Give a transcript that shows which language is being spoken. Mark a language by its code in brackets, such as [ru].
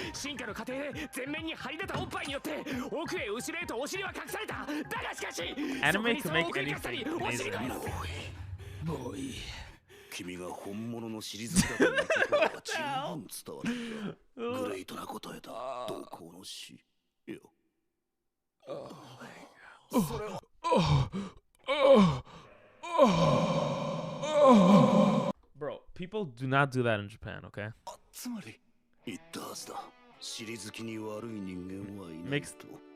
[ja] 進化の過程で全面に張り出たおっぱいによって奥へ後ろへとお尻は隠された。だがしかし [en] Anime can make anything amazing. [ja] もういい。君が本物の尻好きだということは十分伝わる。グレートな答えだ。同行の死よ。それは。 [en] Bro, people do not do that in Japan, okay? [ja] つまり言ったはずだ。尻好きに悪い人間はいないと。